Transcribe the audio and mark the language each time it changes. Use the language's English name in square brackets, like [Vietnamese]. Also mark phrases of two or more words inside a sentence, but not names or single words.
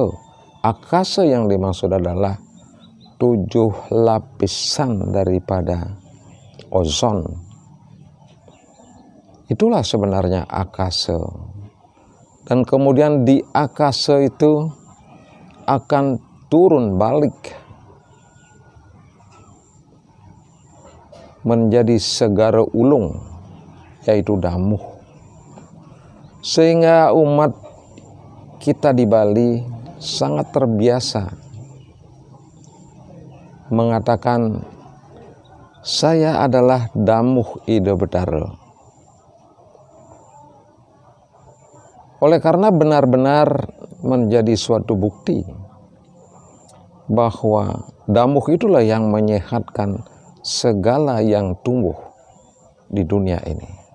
[Indonesian] Akasa yang dimaksud adalah 7 lapisan daripada ozon. Itulah sebenarnya akasa. Dan kemudian di akasa itu akan turun balik menjadi segara ulung yaitu damuh. Sehingga umat kita di Bali sangat terbiasa mengatakan, saya adalah damuh Ida Betara. Oleh karena benar-benar menjadi suatu bukti bahwa damuh itulah yang menyehatkan segala yang tumbuh di dunia ini.